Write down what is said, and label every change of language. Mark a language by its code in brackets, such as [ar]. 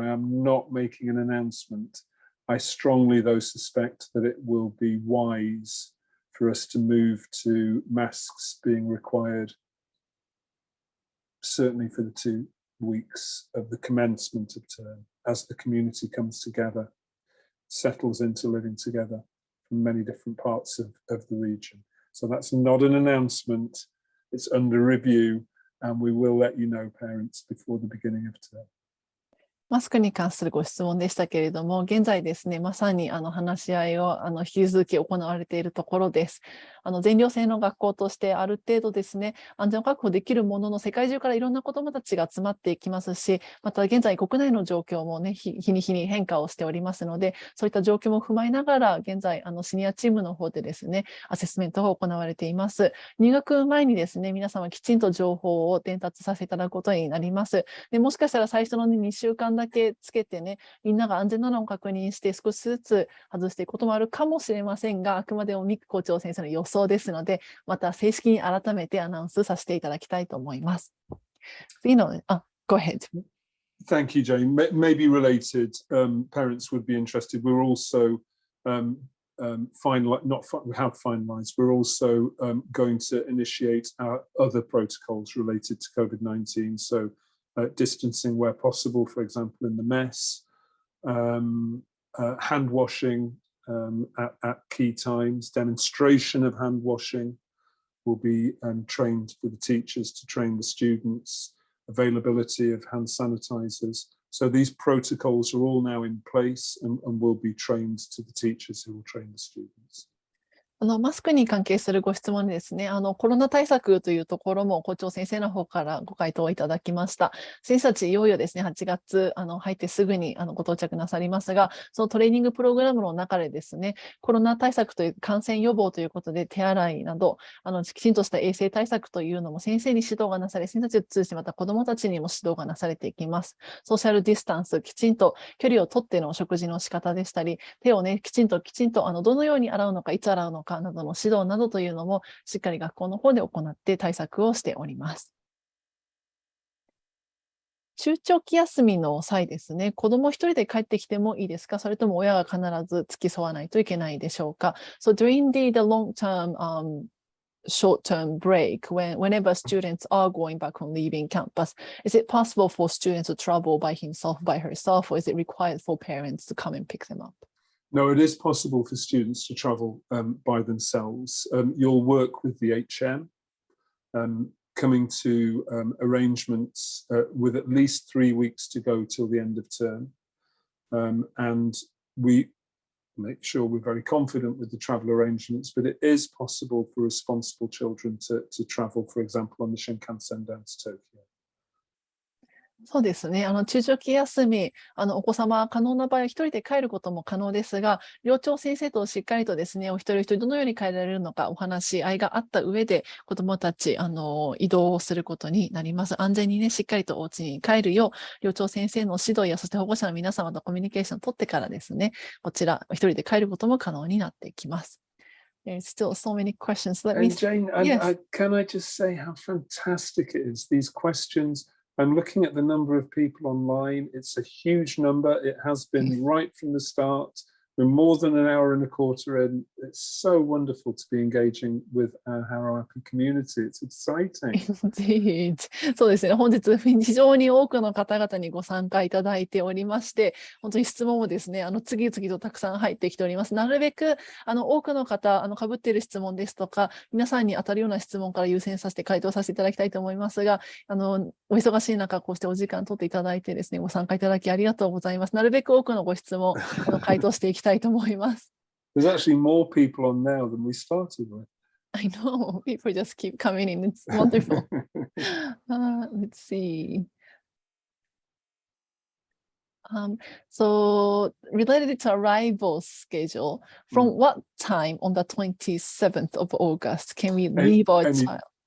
[en] I am not making an announcement. I strongly, though, suspect that it will be wise for us to move to masks being required, certainly for the 2 weeks of the commencement of term, as the community comes together, settles into living together from many different parts of the region. So that's not an announcement, it's under review, and we will let you know, parents, before the beginning of term. [ja] マスクに関するご質問でしたけれども、現在ですね、まさに話し合いを引き続き行われているところです。全寮制の学校としてある程度ですね、安全を確保できるものの、世界中からいろんな子どもたちが集まっていきますし、また現在国内の状況もね、日に日に変化をしておりますので、そういった状況も踏まえながら、現在シニアチームの方でですね、アセスメントが行われています。入学前にですね、皆様きちんと情報を伝達させていただくことになります。でもしかしたら最初の2週間だけつけてね、みんなが安全なのを確認して少しずつ外していくこともあるかもしれませんが、あくまでもミック校長先生の予想ですので、また正式に改めてアナウンスさせていただきたいと思います。 [en] Go ahead. Thank you, Jane. Maybe related, parents would be interested. We're also we have finalised. We're also going to initiate our other protocols related to COVID-19. So distancing where possible, for example, in the mess, hand washing at key times, demonstration of hand washing will be trained for the teachers to train the students, availability of hand sanitizers. So these protocols are all now in place and will be trained to the teachers who will train the students. [ja] マスクに関係するご質問ですね、コロナ対策というところも校長先生の方からご回答をいただきました。先生たちいよいよですね、8月入ってすぐにご到着なさりますが、そのトレーニングプログラムの中でですね、コロナ対策という感染予防ということで手洗いなど、きちんとした衛生対策というのも先生に指導がなされ、先生たちを通じてまた子どもたちにも指導がなされていきます。ソーシャルディスタンス、きちんと距離をとっての食事の仕方でしたり、手をね、きちんとどのように洗うのか、いつ洗うのか、などの指導などというのもしっかり学校の方で行って対策をしております。中長期休みの際ですね、子ども一人で帰ってきてもいいですか、それとも親が必ず付き添わないといけないでしょうか。 [en] So during the long-term short-term break, whenever students are going back on leaving campus, is it possible for students to travel by himself, by herself, or is it required for parents to come and pick them up? No, it is possible for students to travel by themselves. You'll work with the HM, coming to arrangements with at least 3 weeks to go till the end of term. And we make sure we're very confident with the travel arrangements, but it is possible for responsible children to travel, for example, on the Shinkansen down to Tokyo. [ja] そうですね。中長期休み、お子様可能な場合は一人で帰ることも可能ですが、寮長先生としっかりとですね、お一人一人どのように帰られるのかお話し合いがあった上で、子どもたち、移動をすることになります。安全にね、しっかりとお家に帰るよう、寮長先生の指導や、そして保護者の皆様とコミュニケーションを取ってからですね、こちら、一人で帰ることも可能になってきます。 [en] There's still so many questions. And Jane, can I just say how fantastic it is, these questions. I'm looking at the number of people online. It's a huge number. It has been right from the start. We're more than an hour and a quarter in. It's so wonderful to be engaging with our Harrow Appi community. It's exciting. Indeed. [ja] そうですね。本日非常に多くの方々にご参加いただいておりまして、本当に質問もですね、次々とたくさん入ってきております。なるべく多くの方、被っている質問ですとか、皆さんに当たるような質問から優先させて回答させていただきたいと思いますが、お忙しい中、こうしてお時間取っていただいてですね、ご参加いただきありがとうございます。なるべく多くのご質問、回答していきたいと思います。 [en] There's actually more people on now than we started with. I know, people just keep coming in. It's wonderful. Let's see. So related to arrival schedule, from what time on the 27th of August can we leave our child?